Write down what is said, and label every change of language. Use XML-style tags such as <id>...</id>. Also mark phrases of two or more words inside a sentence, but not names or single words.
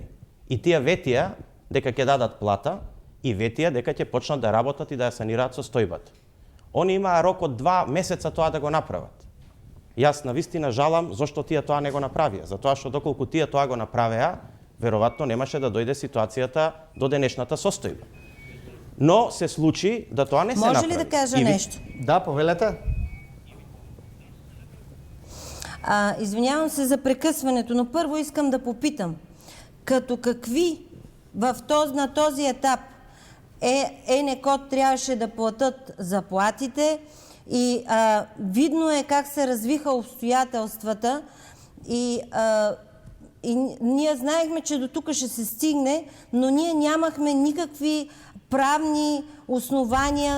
<mk>И тие ветија дека ќе дадат плата и ветија дека ќе почнат да работат и да ја санираат состојбата. Они имаа рок од 2 месеца тоа да го направат. Јас навистина жалам зошто тие тоа не го направија, затоа што доколку тие тоа го направеа, веројатно немаше да дојде ситуацијата до денешната состојба. Но се случи да тоа не се направи.</mk> <bg>Може ли да кажа нещо?</bg> <mk>Да, повелете.</mk> <bg>Извинявам се за прекъсването, но първо искам да попитам. Като какви на този етап Енекот трябваше да платят заплатите и видно е как се развиха обстоятелствата и ние знаехме, че до тук ще се стигне, но ние нямахме никакви правни основания.</bg>